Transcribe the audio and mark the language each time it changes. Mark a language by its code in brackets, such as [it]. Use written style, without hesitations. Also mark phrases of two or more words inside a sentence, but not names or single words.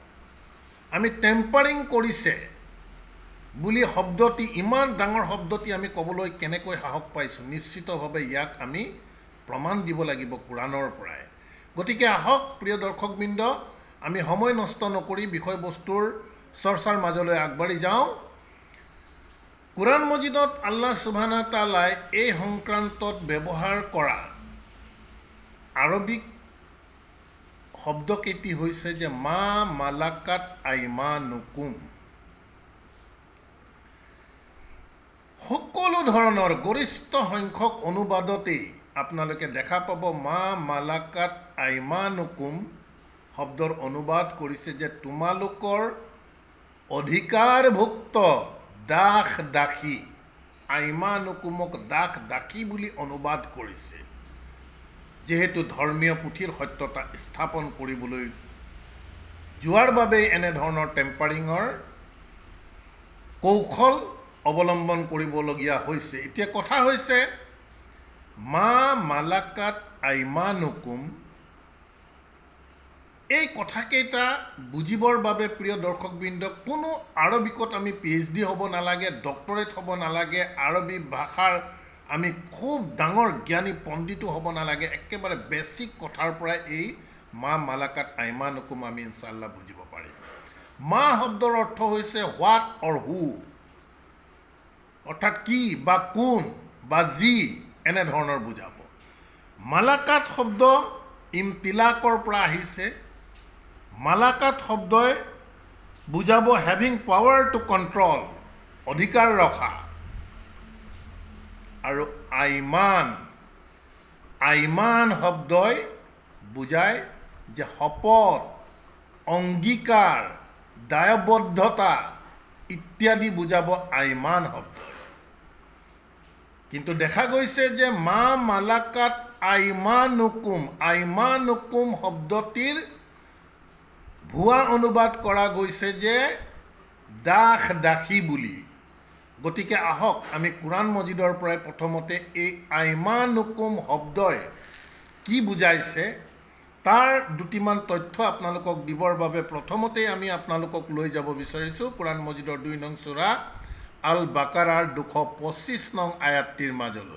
[as] আমি টেম্পাৰিং কৰিছে বুলি শব্দটি, ইমান ডাঙৰ শব্দটি আমি ক'বলৈ কেনেকৈ সাহস পাইছোঁ? নিশ্চিতভাৱে ইয়াক আমি প্ৰমাণ দিব লাগিব কোৰাণৰ পৰাই। গতিকে আহক প্ৰিয় দৰ্শকবৃন্দ, আমি সময় নষ্ট নকৰি বিষয়বস্তুৰ চৰ্চাৰ মাজলৈ আগবাঢ়ি যাওঁ। কোৰাণ মজিদত আল্লাহ [ar] سبحانه وتعالى [as] এই সংক্ৰান্তত ব্যৱহাৰ কৰা আৰবিক শব্দকেইটি হৈছে যে [ar] ما ملكت أيمانكم. [as] সকলো ধৰণৰ গৰিষ্ঠ সংখ্যক অনুবাদতেই আপোনালোকে দেখা পাব [ar] ما ملكت أيمانكم [as] শব্দৰ অনুবাদ কৰিছে যে তোমালোকৰ অধিকাৰভুক্ত দাস দাসী। আইমানুকুমক দাস দাসী বুলি অনুবাদ কৰিছে যেহেতু ধৰ্মীয় পুথিৰ সত্যতা স্থাপন কৰিবলৈ যোৱাৰ বাবে এনেধৰণৰ টেম্পাৰিঙৰ কৌশল অৱলম্বন কৰিবলগীয়া হৈছে। এতিয়া কথা হৈছে [ar] ما ملكت أيمانكم [as] এই কথাকেইটা বুজিবৰ বাবে প্ৰিয় দৰ্শকবৃন্দ কোনো আৰবিকত আমি PhD হ'ব নালাগে, ডক্টৰেট হ'ব নালাগে, আৰবী ভাষাৰ আমি খুব ডাঙৰ জ্ঞানী পণ্ডিতো হ'ব নালাগে, একেবাৰে বেছিক কথাৰ পৰাই এই [ar] ما ملكت أيمانكم [as] আমি ইনশাআল্লাহ বুজিব পাৰিম। মা শব্দৰ অৰ্থ হৈছে [en] what or who, [as] অৰ্থাৎ কি বা কোন বা যি এনেধৰণৰ বুজাব। মালাকাত শব্দ ইমতিলাকৰ পৰা আহিছে। মালাকাত শব্দই বুজাব [en] having power to control, [as] অধিকাৰ ৰখা। আৰু আইমান শব্দই বুজায় যে শপত, অংগীকাৰ, দায়বদ্ধতা ইত্যাদি বুজাব আইমান শব্দই। কিন্তু দেখা গৈছে যে [ar] ما ملكت أيمانكم [as] শব্দটিৰ ভুৱা অনুবাদ কৰা গৈছে যে দাস দাসী বুলি। গতিকে আহক আমি কোৰাণ মজিদৰ পৰাই প্ৰথমতে এই আইমানুকুম শব্দই কি বুজাইছে তাৰ দুটিমান তথ্য আপোনালোকক দিবৰ বাবে প্ৰথমতেই আমি আপোনালোকক লৈ যাব বিচাৰিছোঁ কোৰাণ মজিদৰ 2 নং সূৰা আল বাকাৰাৰ 225 নং আয়াতটিৰ মাজলৈ।